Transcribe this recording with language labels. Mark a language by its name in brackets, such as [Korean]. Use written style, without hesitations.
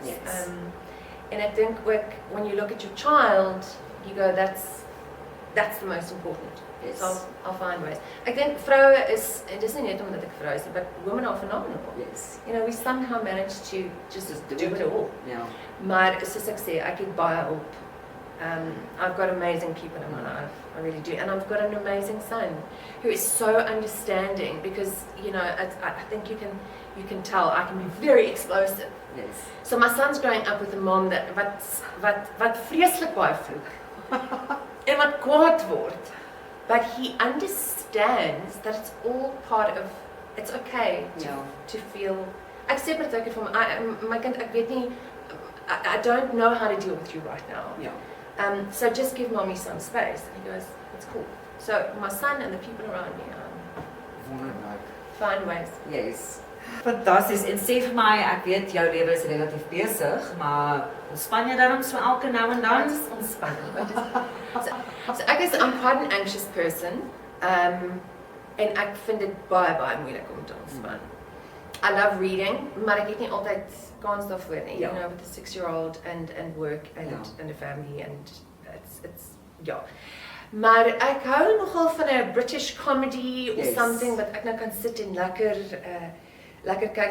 [English] Yes. And I think when you look at your child, you go, that's the most important. Yes. So I'll find ways. [Afrikaans] Ek dink vroue is, en dis nie net omdat ek vrou is, [English] but women are phenomenal. Yes. You know, we somehow manage to just do it all. Yeah. [Afrikaans] Maar soos ek sê, ek het baie hulp. [English] I've got amazing people in my life, I really do. And I've got an amazing son who is so understanding because, you know, I think you can tell I can be very explosive. Yes. So my son's growing up with a mom that [Afrikaans] wat vreeslik baie vloek. En wat kwaad word. [English] But he understands that it's all part of, it's okay to feel. [Afrikaans] Ek sê met ek vir my kind, ek weet nie, [English] I don't know how to deal with you right now. Yeah. So just give mommy some space. And he goes, it's cool. So my son and the people around me [Afrikaans] Wonderlik. [English] find ways. Yes. [Afrikaans] Fantasties. En sê vir my, ek weet jou lewe is relatief besig, maar ontspan jy dan so elke nou en dan? [English] It's ontspanning. So I'm quite an anxious person. [Afrikaans] En ek vind dit baie moeilik om te ontspan. [English] I love reading, [Afrikaans] maar ek het nie altyd kans daarvoor nie. [English] You know, with a 6-year-old and work and a family and it's [Afrikaans] Maar ek hou nogal van 'n [English] British comedy or something [Afrikaans] wat ek nou kan sit en lekker kyk.